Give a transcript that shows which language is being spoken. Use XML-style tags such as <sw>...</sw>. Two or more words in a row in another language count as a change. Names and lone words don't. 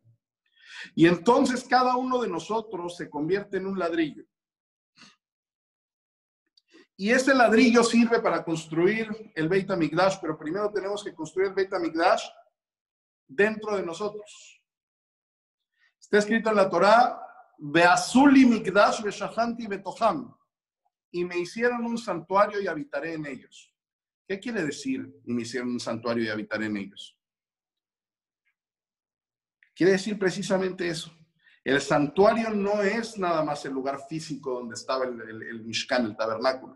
<es>Y entonces cada uno de nosotros se convierte en un ladrillo. Y ese ladrillo sirve para construir el Beit HaMikdash, pero primero tenemos que construir el Beit HaMikdash dentro de nosotros. Está escrito en la Torá,</es> <he>ועשו לי מקדש ושכנתי בתוכם,</he> <es>y me hicieron un santuario y habitaré en ellos. ¿Qué quiere decir, y me hicieron un santuario y habitaré en ellos? Quiere decir precisamente eso. El santuario no es nada más el lugar físico donde estaba el Mishkan, el tabernáculo.</es>